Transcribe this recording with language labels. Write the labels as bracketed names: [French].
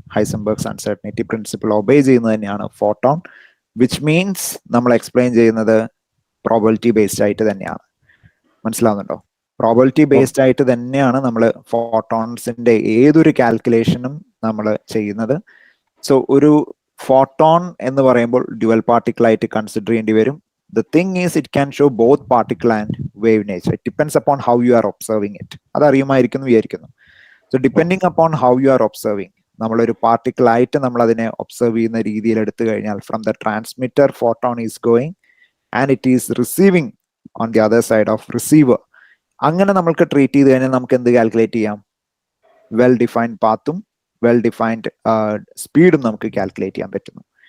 [Malayalam] Heisenberg's uncertainty principle obey ചെയ്യുന്നത് തന്നെയാണ് photon, which means നമ്മൾ എക്സ്പ്ലെയിൻ ചെയ്യുന്നത് പ്രോബബിലിറ്റി ബേസ്ഡ് ആയിട്ട് തന്നെയാണ്. മനസ്സിലാവുന്നുണ്ടോ? പ്രോബബിലിറ്റി ബേസ്ഡ് ആയിട്ട് തന്നെയാണ് നമ്മൾ ഫോട്ടോൺസിന്റെ ഏതൊരു കാൽക്കുലേഷനും നമ്മൾ ചെയ്യുന്നത്. സോ ഒരു ഫോട്ടോൺ എന്ന് പറയുമ്പോൾ ഡ്യുവൽ പാർട്ടിക്കിൾ ആയിട്ട് കൺസിഡർ ചെയ്യേണ്ടി വരും. [English] The thing is, it can show both particle and wave nature. It depends upon how you are observing it. [Malayalam] അത് അറിയുമായിരിക്കുന്നു വിചാരിക്കുന്നു. [English] So depending upon how you are observing, [Malayalam] നമ്മളൊരു particle ആയിട്ട് നമ്മൾ അതിനെ ഒബ്സർവ് ചെയ്യുന്ന രീതിയിൽ എടുത്തു കഴിഞ്ഞാൽ, [English] From the transmitter photon is going and it is receiving on the other side of receiver. [Malayalam] അങ്ങനെ നമ്മൾക്ക് ട്രീറ്റ് ചെയ്ത് കഴിഞ്ഞാൽ നമുക്ക് എന്ത് കാൽക്കുലേറ്റ് ചെയ്യാം? വെൽ ഡിഫൈൻഡ് പാത്തും വെൽ ഡിഫൈൻഡ് സ്പീഡും നമുക്ക് കാൽക്കുലേറ്റ് ചെയ്യാൻ പറ്റുന്നു.